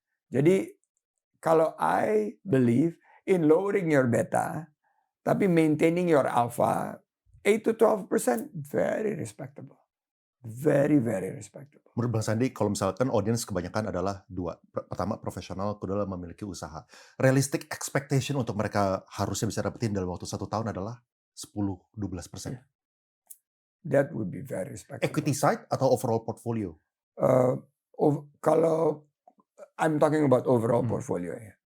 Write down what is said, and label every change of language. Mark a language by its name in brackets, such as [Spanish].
[Indonesian] Jadi kalau [English] I believe in lowering your beta, [Indonesian] tapi [English] maintaining your alpha, 8 to 12%, very respectable. Very, very respectable. [Indonesian] Menurut Bang Sandi, kalau misalkan audience kebanyakan adalah dua. Pertama, profesional, kedua memiliki usaha. [English] Realistic expectation [Indonesian] untuk mereka harusnya bisa dapetin dalam waktu 1 tahun adalah 10-12%. [English] Yeah. That would be very respectable. [Indonesian] Equity side atau overall portfolio? Kalau [English] I'm talking about overall portfolio ya.